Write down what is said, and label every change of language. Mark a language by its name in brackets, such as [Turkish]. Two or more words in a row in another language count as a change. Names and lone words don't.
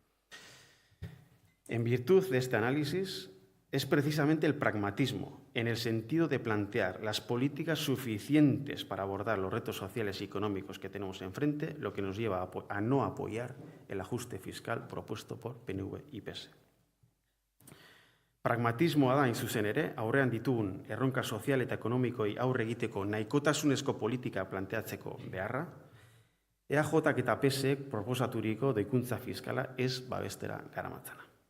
[Spanish] En virtud de este análisis, es precisamente el pragmatismo, en el sentido de plantear las políticas suficientes para abordar los retos sociales y económicos que tenemos enfrente, lo que nos lleva a no apoyar el ajuste fiscal propuesto por PNV y PS. [Basque] Pragmatismoa da, hain zuzen ere, aurrean ditugun erronka sozial eta ekonomikoi aurre egiteko nahikotasunezko politika planteatzeko beharra, EAJak eta PSek proposaturiko doikuntza fiskala ez babestera garamatzana.